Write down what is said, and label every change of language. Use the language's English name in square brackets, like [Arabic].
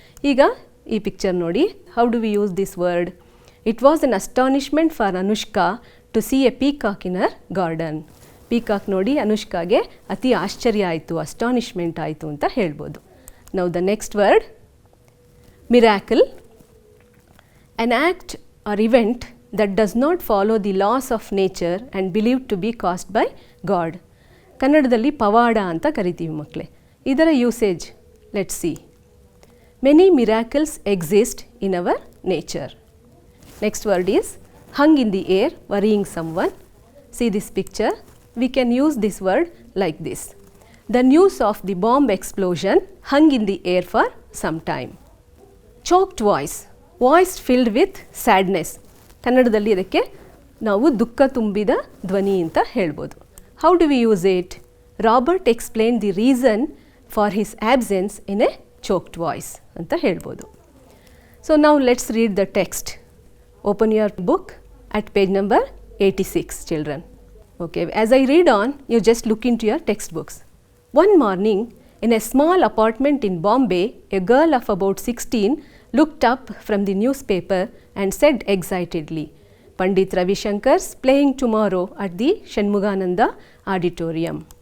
[Kannada] ಈಗ ಈ ಪಿಕ್ಚರ್ ನೋಡಿ. [English] How do we use this word? It was an astonishment for Anushka to see a peacock in her garden. [Kannada] Peacock ನೋಡಿ ಅನುಷ್ಕಾಗೆ ಅತಿ ಆಶ್ಚರ್ಯ ಆಯಿತು, ಅಸ್ಟಾನಿಷ್ಮೆಂಟ್ ಆಯಿತು ಅಂತ ಹೇಳ್ಬೋದು. [English] ನಾವು the next word miracle. An act or event that does not follow the laws of nature and believed to be caused by God. [Kannada] ಕನ್ನಡದಲ್ಲಿ ಪವಾಡ ಅಂತ ಕರಿತೀವಿ ಮಕ್ಕಳೇ. ಇದರ usage let see. [English] Many miracles exist in our nature. Next word is hung in the air, worrying someone. See this picture. We can use this word like this. The news of the bomb explosion hung in the air for some time. Choked voice. Voice filled with sadness. [Kannada] ಕನ್ನಡದಲ್ಲಿ ಇದಕ್ಕೆ ನಾವು ದುಃಖ ತುಂಬಿದ ಧ್ವನಿ ಅಂತ ಹೇಳ್ಬೋದು. [English] How do we use it? Robert explain the reason for his absence in a choked voice [Kannada] ಅಂತ ಹೇಳ್ಬೋದು. [English] So ನಾವು let's read the text. Open your book at page number 86, children. Okay, as I read on, you just look into your textbooks. One morning, in a small apartment in Bombay, a girl of about 16 looked up from the newspaper and said excitedly, Pandit Ravi Shankar's playing tomorrow at the Shanmugananda Auditorium.